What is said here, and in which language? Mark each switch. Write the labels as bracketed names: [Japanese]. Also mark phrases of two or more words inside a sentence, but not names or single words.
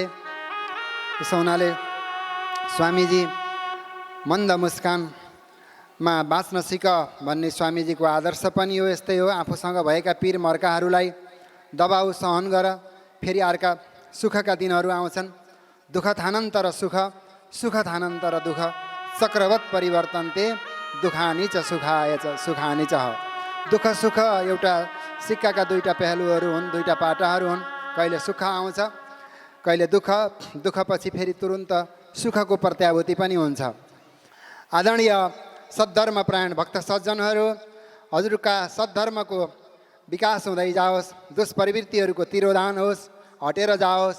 [Nepali] त्यसो हुनाले स्वामीजी मन्द मुस्कानमा बाँच्न सिक भन्ने स्वामीजीको आदर्श पनि हो। यस्तै हो, आफूसँग भएका पीर मर्काहरूलाई दबाउ सहन गर, फेरि अर्का सुखका दिनहरू आउँछन्। [Sanskrit] दुःख थानन्तर सुख, सुख थानन्तर दुःख, चक्रवत परिवर्तन्ते दुखानी च सुखाय च सुखानी च। [Nepali] दुःख सुख एउटा सिक्काका दुईटा पहलुहरू हुन्, दुईटा पाटाहरू हुन्। कहिले सुख आउँछ कहिले दुःख, दुःखपछि फेरि तुरुन्त सुखको प्रत्याभूति पनि हुन्छ। आदरणीय सद्धर्मपरायण भक्त सज्जनहरू, हजुरका सद्धर्मको विकास हुँदै जाओस्, दुष्प्रवृत्तिहरूको तिरोधान होस्, हटेर जाओस्।